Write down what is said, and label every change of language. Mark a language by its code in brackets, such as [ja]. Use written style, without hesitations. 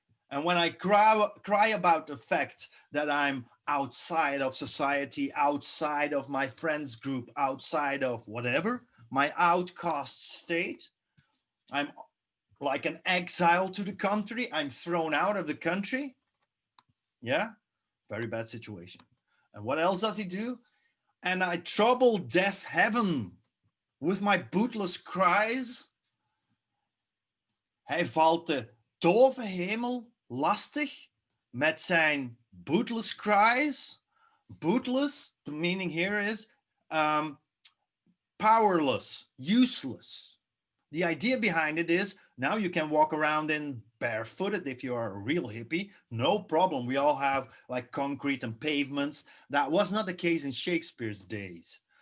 [en] And when I cry about the fact that I'm outside of society, outside of my friends group, outside of whatever, my outcast state, I'm like an exile to the country. I'm thrown out of the country. Yeah, very bad situation. And what else does he do? And I trouble deaf heaven with my bootless cries. [nl] Hij valt de dove hemel lastig met zijn [en] bootless cries. Bootless, the meaning here is powerless, useless. The idea behind it is now you can walk around in barefooted if you are a real hippie. No problem. We all have like concrete and pavements. That was not the case in Shakespeare's days.